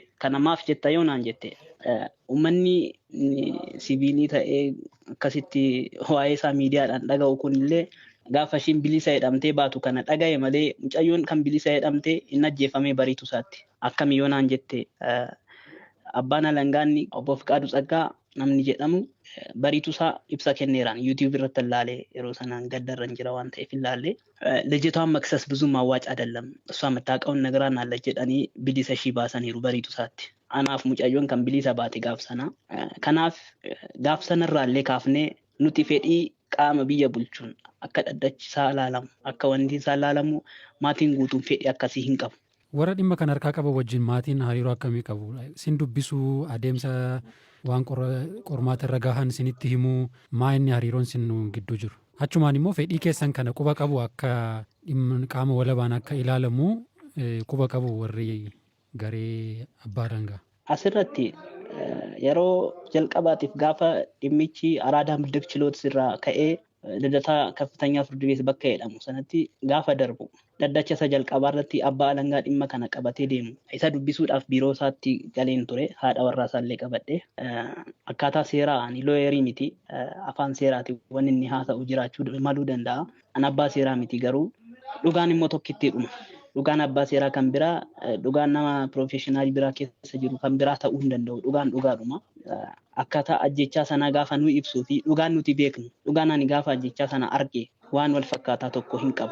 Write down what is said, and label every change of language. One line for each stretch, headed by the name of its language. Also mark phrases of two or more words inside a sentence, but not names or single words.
Oromo: Kana maaf jetta yoo naan jette uummanni siviilii ta'ee akkasitti waa'ee isaa miidiyaadhaan dhaga'u kunillee gaafa ishiin bilisa jedhamtee baatu kana dhaga'e malee mucayyoon kan bilisa jedhamtee hin ajjeefamee bariitu isaatti. Akkami yoo naan jette abbaan alangaanni obbo Fiqaaduu Tsaggaa namni jedhamu bariitu isaa ibsa kenneeraan YouTube irratti ilaalee yeroo sanaan gaddarran jira waan ta'eef ilaalee
Amharic: ልጅቷን መክሰስ ብዙም አዋጭ አይደለም እሷ የምታውቀውን ነገር አናለች
Oromo: jedhanii bilisa ishii baasaniiru bariitu isaatti. Anaaf mucayyoon kan bilisa baate gaafsana. Kanaaf gaafsanarraallee kaafnee nuti fedhii qaama biyya bulchuun akka dhaddachi isaa ilaalamu akka wanti isaa ilaalamu maatiin guutuun fedhii akkasii hin qabu. Warra dhimma kan harkaa qaba wajjin maatiin hariiroo akkamii qabu? Sin dubbisuu adeemsa waan qormaata irra gahan sinitti himuu maa inni hariiroon sin gidduu jiru? Achumaan immoo fedhii keessan kana quba qabu akka qaama walabaan akka ilaalamu quba qabu warri garee abbaa alangaa. Asirratti yeroo jalqabaatiif gaafa dhimmichi araadaa middag chiloot irraa ka'ee
Amharic: ልደታ ከፍተኛ ፍርድ ቤት
Oromo: bakka jedhamu sanatti gaafa darbu dhaddacha isa jalqabaa irratti abbaa alangaa dhimma kana qabatee deemu isa dubbisuudhaaf biiroo isaatti galeen ture haadha warraa isaallee qabadhe akkaataa seeraa ani looyerii miti afaan seeraati wanni inni haasa'u jiraachuu maluu danda'a an abbaa seeraa miti garuu dhugaan immoo tokkitti dhuma dhugaan abbaa seeraa kan biraa dhugaan nama professionaalii biraa keessa jiru kan biraa ta'uu hin danda'u dhugaan dhugaadhuma akkaataa ajjechaa sana gaafa nu ibsuu fi dhugaan nuti beeknu dhugaan ani gaafa ajjechaa sana arge waan wal fakkaataa tokko hin qabu.